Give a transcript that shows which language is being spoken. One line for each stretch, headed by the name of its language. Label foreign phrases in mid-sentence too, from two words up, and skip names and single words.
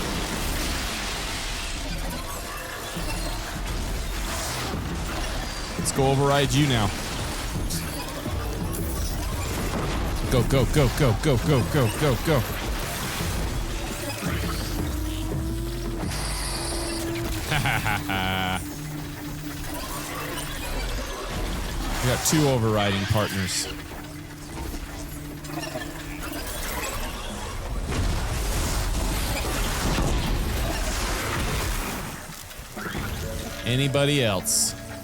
English: Let's go override you now. Go, go, go, go, go, go, go, go, go. Ha ha ha ha. We got 2 overriding partners. Anybody else?